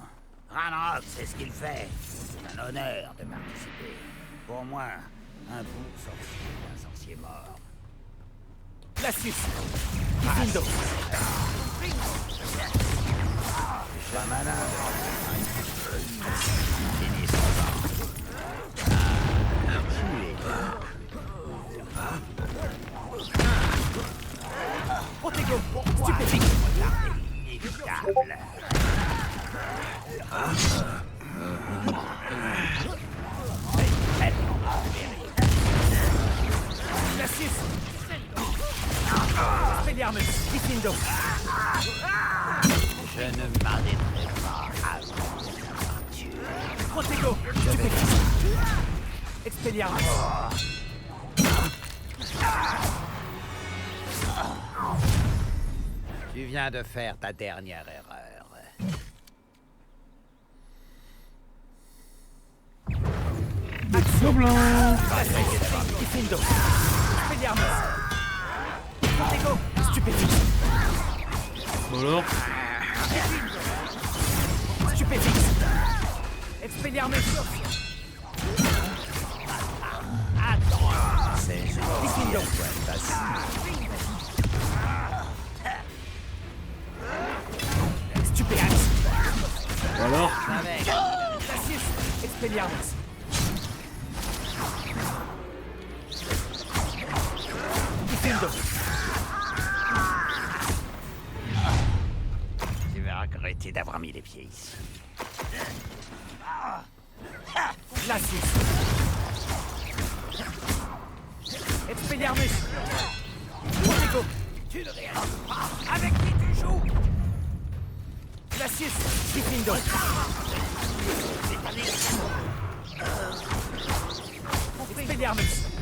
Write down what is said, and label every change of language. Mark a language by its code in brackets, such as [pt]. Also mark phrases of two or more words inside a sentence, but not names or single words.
[fr] Ranrock, c'est ce qu'il fait. C'est un honneur de participer. Pour moi, un bout sorcier d'un sorcier mort. Glacius, Diffindo. Pas malin. Finis son temps. Protego, stupéfique. Inévitable. Glacius. Expelliarmus, Diffindo. Je ne m'arrêterai pas avant de tuer. Protego, stupéfique. Expelliarmus. Tu viens de faire ta dernière erreur. Action blanc. Diffindo. Expelliarmus. Protego, stupéfique. Alors Stupéfique. Expelliarmus. Attends, c'est Diffindo. Stupéfique. Alors Glacius, Expelliarmus. Diffindo. Tu vas regretter d'avoir mis les pieds ici. Glacius. Expelliarmus. Protego. Tu ne réalises pas avec qui tu joues. Glacius, Diffindo. Expelliarmus.